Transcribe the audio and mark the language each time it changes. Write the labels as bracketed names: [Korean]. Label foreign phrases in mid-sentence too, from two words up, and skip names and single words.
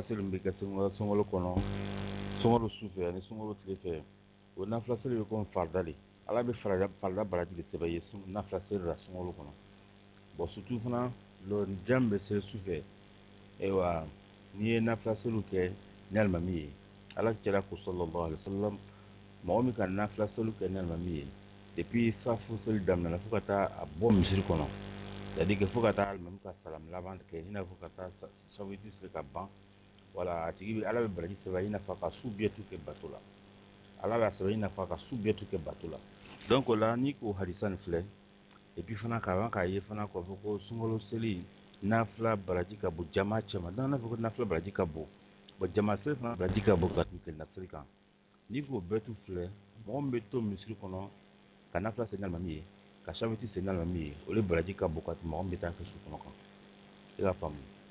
[Bambara] seli min bɛ kɛ sunkalo kɔnɔ sunkalo su fɛ ani sunkalo tile fɛ o nafila seli bɛ komi farida de ala bɛ farida baraji de sɛbɛn ye nafila seli la sunkalo kɔnɔ bon surtout fana lɔrijan bɛ seli su fɛ ayiwa n'i ye nafila seliw kɛ ni alimami ye ala kira ko sallallahu [Arabic] عليه وسلم [Bambara] mɔgɔ min ka nafila seliw kɛ ni alimami ye depuis safu seli daminɛna fo ka taa a bɔ misiri kɔnɔ [French] c'est à dire que [Bambara] fo ka taa alimami ka salamu laban kɛ i n'a fɔ ka taa safeti seli ka ban wala a tigi bɛ ala bɛ baraji sɛbɛn i n'a fɔ a ka su bɛɛ tu kɛ bato la ala b'a sɛbɛn i n'a fɔ a ka su bɛɛ tu kɛ bato la donc o la n'i ko hadisa nin filɛ [French] et puis [Bambara] fana k'a k'a ye fana k'a fɔ ko sunkalo seli nafila baraji ka bon jama cɛma donc n'a fɔ ko nafila baraji ka bon bon jama seli fana baraji ka bon ka tɛmɛ tilela seli kan n'i k'o bɛɛ tu filɛ mɔgɔ min bɛ to misiri kɔnɔ ka nafila seli n'alimami ye ka safeti seli n'alimami ye olu baraji ka bon ka tɛmɛ mɔgɔ min bɛ taa kɛ su kɔnɔ kan i ka faamu